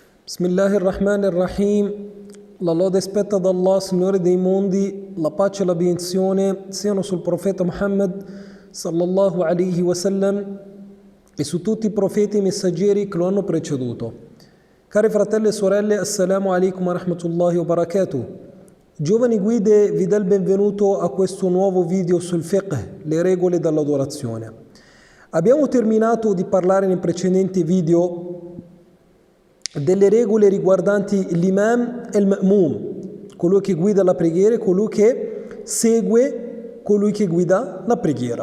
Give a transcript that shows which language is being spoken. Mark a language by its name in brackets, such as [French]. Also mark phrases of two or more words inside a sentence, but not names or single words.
[Arabic] Bismillahirrahmanirrahim. [Italian] La lode spetta ad Allah, Signore dei mondi, la pace e la benedizione siano sul profeta Muhammad [Arabic] صلى الله عليه وسلم [Italian] e su tutti i profeti e messaggeri che lo hanno preceduto. Cari fratelli e sorelle, [Arabic] السلام عليكم ورحمة الله وبركاته. [Italian] Giovani guide, vi dà il benvenuto a questo nuovo video sul fiqh, le regole dell'adorazione. Abbiamo terminato di parlare nei precedenti video delle regole riguardanti l'imam e il ma'mum, colui che guida la preghiera e colui che segue colui che guida la preghiera.